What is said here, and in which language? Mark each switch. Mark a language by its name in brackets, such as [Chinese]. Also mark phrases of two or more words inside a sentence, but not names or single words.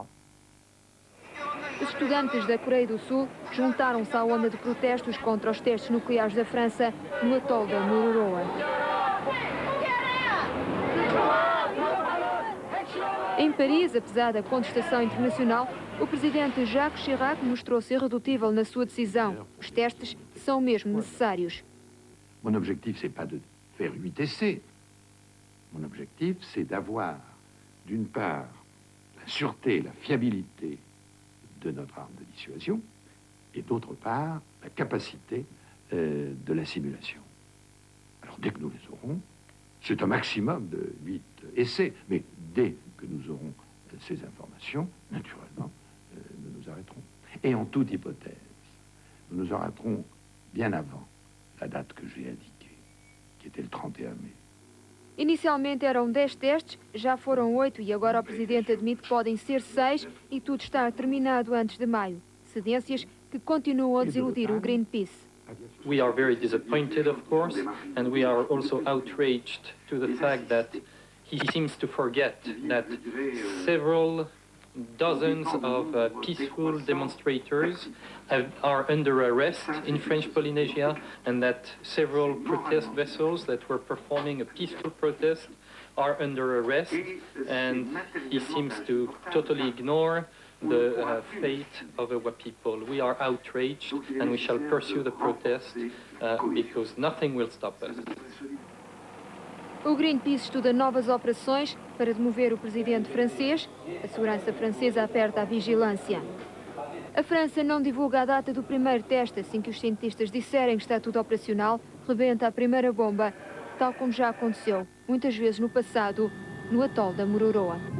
[Portuguese] Os estudantes da Coreia do Sul juntaram-se à onda de protestos contra os testes nucleares da França no atol de Mururoa. Em Paris, apesar da contestação internacional, o presidente Jacques Chirac mostrou-se irredutível na sua decisão. Os testes são mesmo necessários. [French] Mon objectif, c'est pas de faire 8 essais. Mon objectif, c'est d'avoir, d'une part, la sûreté, la fiabilité de notre arme de dissuasion, et d'autre part, la capacité de la simulation. Alors, dès que nous les aurons, c'est un maximum de 8 essais, mais dès que nous aurons ces informations, naturellement, nous nous arrêterons. Et en toute hypothèse, nous nous arrêterons bien avant la date que j'ai indiquée, qui était le 31 mai. [Portuguese] Inicialmente eram 10 testes, já foram 8 e agora o presidente admite que podem ser 6 e tudo está terminado antes de maio. Cedências que continuam a desiludir o Greenpeace. [English] We are very disappointed, of course, and we are also outraged to the fact that he seems to forget that several dozens of peaceful demonstrators are under arrest in French Polynesia, and that several protest vessels that were performing a peaceful protest are under arrest, and he seems to totally ignore the fate of our people. We are outraged, and we shall pursue the protest because nothing will stop us. [Portuguese] O Greenpeace estuda novas operações para demover o presidente francês. A segurança francesa aperta a vigilância. A França não divulga a data do primeiro teste. Assim que os cientistas disserem que está tudo operacional, rebenta a primeira bomba, tal como já aconteceu muitas vezes no passado no atol da Mururoa.